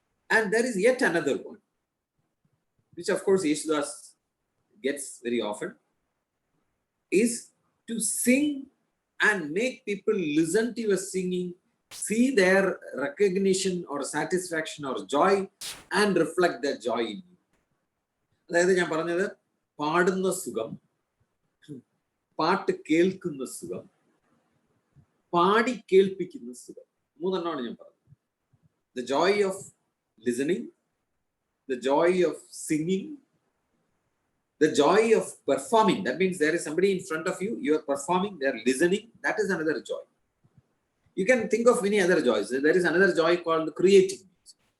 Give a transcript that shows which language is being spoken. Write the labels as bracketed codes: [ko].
[en] And there is yet another one, which of course Yesudas gets very often, is to sing and make people listen to your singing, see their recognition or satisfaction or joy, and reflect that joy in you. [ml] അതായത് ഞാൻ പറഞ്ഞത് പാടുന്ന സുഖം, പാട്ട് കേൾക്കുന്ന സുഖം, പാടി കേൾപ്പിക്കുന്ന സുഖം, മൂന്നെണ്ണമാണ് ഞാൻ പറഞ്ഞത്. [en] The joy of listening, the joy of singing, the joy of performing. That means there is somebody in front of you, you are performing, they are listening. That is another joy. You can think of many other joys. There is another joy called creating music.